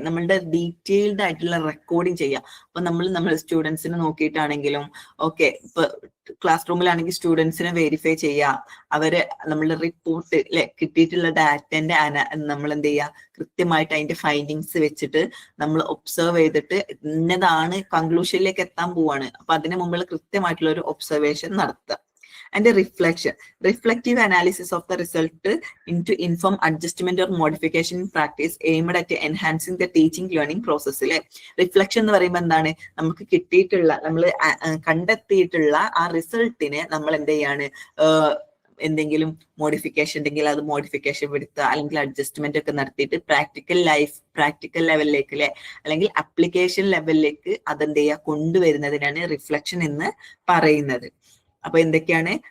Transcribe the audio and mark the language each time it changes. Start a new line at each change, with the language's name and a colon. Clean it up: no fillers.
Malayalam: നമ്മളുടെ ഡീറ്റെയിൽഡ് ആയിട്ടുള്ള റെക്കോർഡിങ് ചെയ്യാം. അപ്പൊ നമ്മൾ സ്റ്റുഡൻസിനെ നോക്കിയിട്ടാണെങ്കിലും ഓക്കെ, ഇപ്പൊ ക്ലാസ് റൂമിലാണെങ്കിൽ സ്റ്റുഡൻസിനെ വെരിഫൈ ചെയ്യാം, അവര് നമ്മളുടെ റിപ്പോർട്ട് അല്ലെ, കിട്ടിയിട്ടുള്ള ഡാറ്റന്റെ നമ്മൾ എന്ത് ചെയ്യുക, കൃത്യമായിട്ട് അതിന്റെ ഫൈൻഡിങ്സ് വെച്ചിട്ട് നമ്മൾ ഒബ്സർവ് ചെയ്തിട്ട് ഇന്നതാണ് കൺക്ലൂഷനിലേക്ക് എത്താൻ പോവാണ്. അപ്പൊ അതിന് മുമ്പുള്ള കൃത്യമായിട്ടുള്ള ഒരു ഒബ്സർവേഷൻ നടത്തുക.
English: And a reflection, reflective analysis of the result into inform adjustment or modification in practice aimed at enhancing the teaching learning process.
Malayalam: Reflection എന്ന് പറയുമ്പോൾ എന്താണ്? നമുക്ക് കിട്ടിയിട്ടുള്ള, നമ്മൾ കണ്ടെത്തിയിട്ടുള്ള ആ റിസൾട്ടിനെ നമ്മൾ എന്ത് ചെയ്യാണ്, എന്തെങ്കിലും മോഡിഫിക്കേഷൻ ഉണ്ടെങ്കിൽ അത് മോഡിഫിക്കേഷൻ വരുത്തുക, അല്ലെങ്കിൽ അഡ്ജസ്റ്റ്മെന്റ് ഒക്കെ നടത്തിയിട്ട് പ്രാക്ടിക്കൽ ലെവലിലേക്ക് അല്ലെ, അല്ലെങ്കിൽ അപ്ലിക്കേഷൻ ലെവലിലേക്ക് അതെന്ത് ചെയ്യുക, കൊണ്ടുവരുന്നതിനാണ് റിഫ്ലക്ഷൻ എന്ന് പറയുന്നത്. അപ്പൊ എന്തൊക്കെയാണ്?